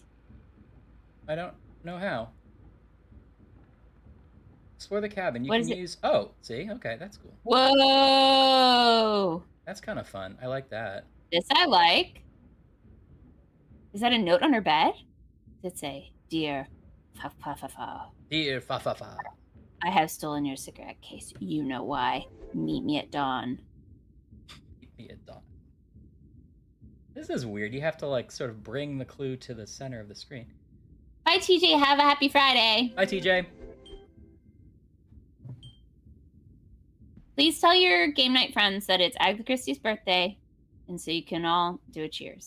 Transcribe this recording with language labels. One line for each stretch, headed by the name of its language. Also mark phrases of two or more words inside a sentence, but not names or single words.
English: I don't know how. Explore the cabin. You What can is it? use... Oh, see? Okay, that's cool. Whoa! That's kind of fun. I like that. This I like. Is that a note on her bed? Does it say, "Dear fa fa fa fa"? Dear fa fa fa. I have stolen your cigarette case. You know why. Meet me at dawn. Meet me at dawn. This is weird. You have to, like, sort of bring the clue to the center of the screen. Bye, TJ. Have a happy Friday. Bye, TJ. Please tell your game night friends that it's Agatha Christie's birthday, and so you can all do a cheers.